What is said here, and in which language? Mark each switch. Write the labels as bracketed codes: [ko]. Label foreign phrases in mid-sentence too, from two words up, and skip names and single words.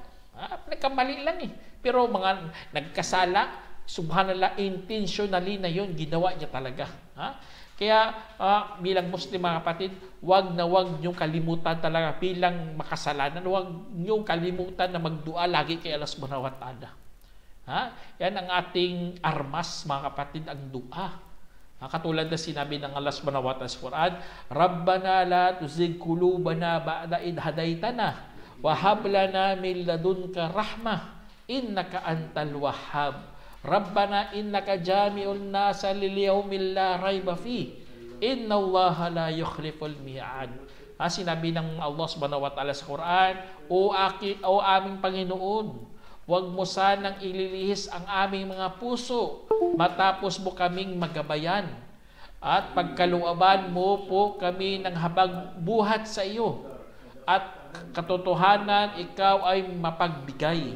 [tl] Nagkamali lang eh. Pero mga nagkasala, subhanallah, intentionally na yun, ginawa niya talaga. Kaya bilang Muslim mga kapatid, wag niyong kalimutan talaga bilang makasalanan, wag niyong kalimutan na magdua lagi kay [ar] الله سبحانه وتعالى. [tl] Yan ang ating armas mga kapatid, ang dua. Katulad na sinabi ng Allah subhanahu wa ta'ala sa Quran, [ar] ربنا لا تزغ قلوبنا بعد إذ هديتنا وهب لنا من لدنك رحمة إنك أنت الوهاب. ربنا إنك جامع الناس ليوم لا ريب في إن الله لا يخلف الميعاد. [tl] Sinabi ng [ar] الله سبحانه وتعالى [tl] sa Quran, o aming Panginoon, huwag mo sanang ililihis ang aming mga puso matapos mo kaming magabayan at pagkaluaban mo po kami ng habang buhat sa iyo at katotohanan ikaw ay mapagbigay.